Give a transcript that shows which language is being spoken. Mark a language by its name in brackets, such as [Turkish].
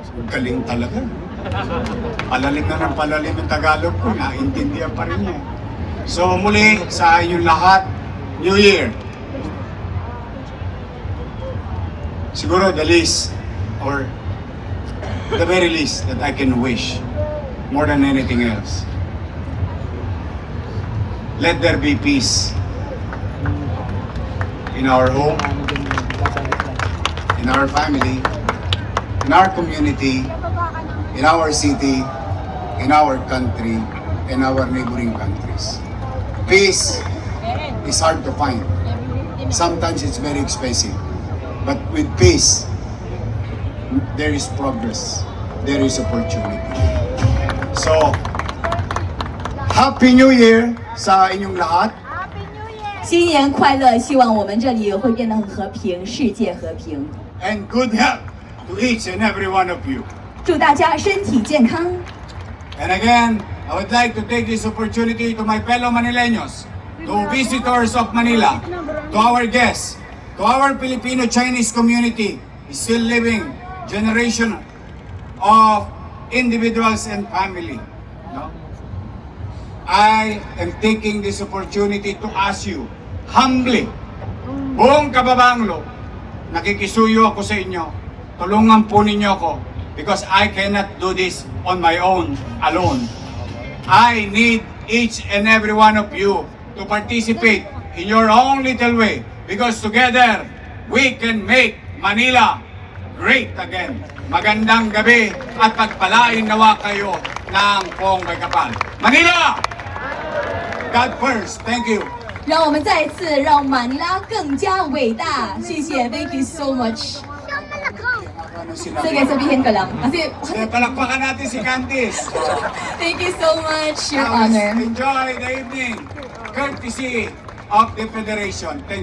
[Filipino] Galing talaga. Palalim na ng palalim yung Tagalog ko, naintindihan pa rin niya. So muli sa inyong lahat, [English] New Year. [Filipino] Siguro [English] the least, or the very least that I can wish, more than anything else. Let there be peace in our home, in our family, in our community, in our city, in our country, and our neighboring countries. Peace is hard to find. Sometimes it's very expensive. But with peace, there is progress. There is opportunity. So, Happy New Year [Filipino] sa inyong lahat. [Chinese] 新年快乐！希望我们这里会变得很和平，世界和平。 [English] And good health to each and every one of you. [Chinese] 祝大家身体健康。 [English] And again, I would like to take this opportunity to my fellow Manileños, to visitors of Manila, to our guests, to our Filipino-Chinese community, still living generation of individuals and family. No? I am taking this opportunity to ask you, humbly, [Filipino] buong kababaang loob, nakikisuyo ako sa inyo, tulungan po ninyo ako, [English] because I cannot do this on my own, alone. I need each and every one of you to participate in your own little way, because together, we can make Manila great again. [Filipino] Magandang gabi at pagpalain nawa kayo ng poong may kapal. Manila! [English] God first. Thank you. [Chinese] 让我们再次让马尼拉更加伟大。谢谢 [English] ，Thank you so much。 [Filipino] Ano sinabi? Sige, sabihin ko lang. Kasi, Kaya palakpakan natin si Candice. [English] thank you so much, Your Now, Honor. enjoy the evening. Courtesy of the Federation. Thank you.